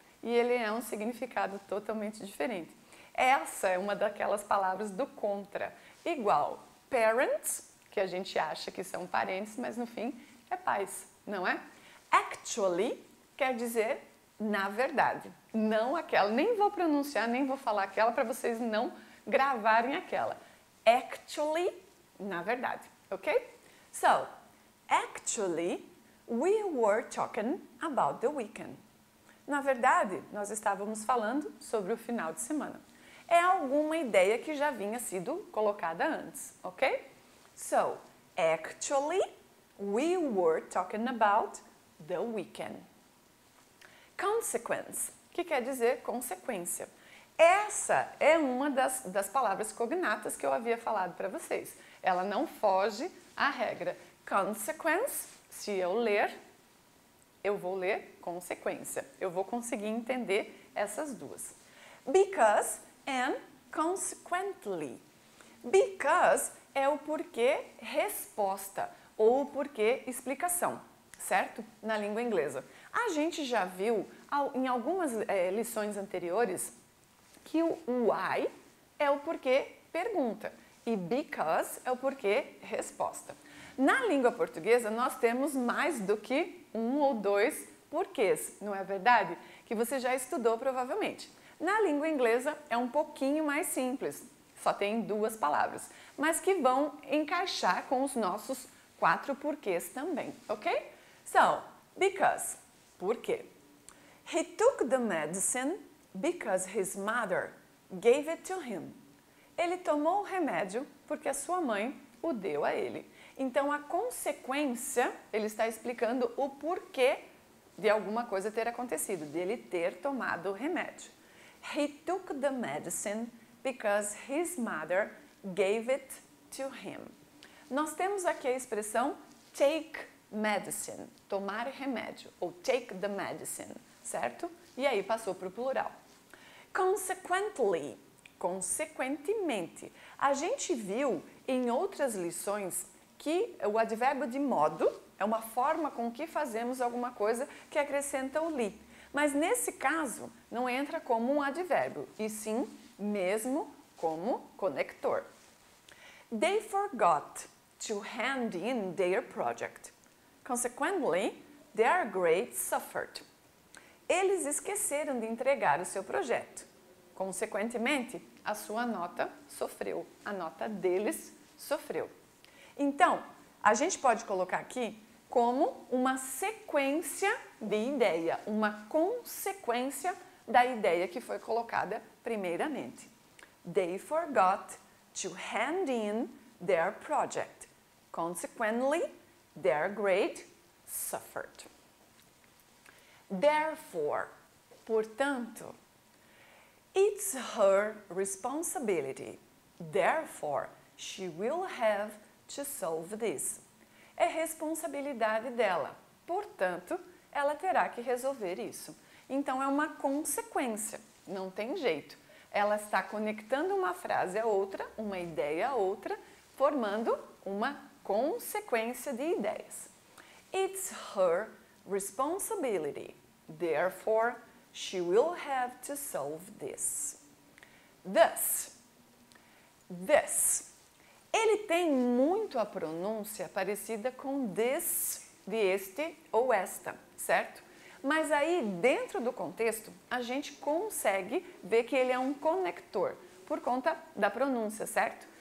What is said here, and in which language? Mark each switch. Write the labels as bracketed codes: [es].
[pt] E ele é um significado totalmente diferente. Essa é uma daquelas palavras do contra, igual parents, que a gente acha que são parentes, mas no fim é pais, não é? Actually quer dizer na verdade, não aquela, nem vou pronunciar, nem vou falar aquela para vocês não gravarem aquela. Actually, na verdade, ok? [en] So, actually, we were talking about the weekend. [pt] Na verdade, nós estávamos falando sobre o final de semana. É alguma ideia que já vinha sido colocada antes, ok? [en] So, actually, we were talking about the weekend. Consequence, [pt] que quer dizer consequência. Essa é uma das palavras cognatas que eu havia falado para vocês. Ela não foge à regra. Consequence, se eu ler, eu vou ler consequência. Eu vou conseguir entender essas duas. [en] Because and consequently. [pt] Because é o porquê resposta ou o porquê explicação, certo? Na língua inglesa. A gente já viu em algumas lições anteriores que o why é o porquê pergunta e because é o porquê resposta. Na língua portuguesa, nós temos mais do que um ou dois porquês, não é verdade? Que você já estudou provavelmente. Na língua inglesa é um pouquinho mais simples, só tem duas palavras, mas que vão encaixar com os nossos 4 porquês também, ok? So, because, por quê? [en] He took the medicine because his mother gave it to him. [pt] Ele tomou o remédio porque a sua mãe o deu a ele. Então, a consequência, ele está explicando o porquê de alguma coisa ter acontecido, dele ter tomado o remédio. [en] He took the medicine because his mother gave it to him. [pt] Nós temos aqui a expressão take medicine, tomar remédio, ou take the medicine, certo? E aí passou para o plural. Consequently, consequentemente. A gente viu em outras lições que o advérbio de modo é uma forma com que fazemos alguma coisa que acrescenta o li. Mas nesse caso, não entra como um advérbio, e sim mesmo como conector. [en] They forgot to hand in their project. Consequently, their grades suffered. [pt] Eles esqueceram de entregar o seu projeto. Consequentemente, a sua nota sofreu. A nota deles sofreu. Então, a gente pode colocar aqui como uma sequência de ideia, uma consequência da ideia que foi colocada primeiramente. [en] They forgot to hand in their project. Consequently, their grade suffered. Therefore, portanto, it's her responsibility. Therefore, she will have to solve this. [pt] É responsabilidade dela. Portanto, ela terá que resolver isso. Então, é uma consequência. Não tem jeito. Ela está conectando uma frase a outra, uma ideia a outra, formando uma consequência de ideias. [en] It's her responsibility. Therefore, she will have to solve this. Thus. This. [pt] Ele tem muito a pronúncia parecida com this, de este ou esta, certo? Mas aí, dentro do contexto, a gente consegue ver que ele é um conector, por conta da pronúncia, certo?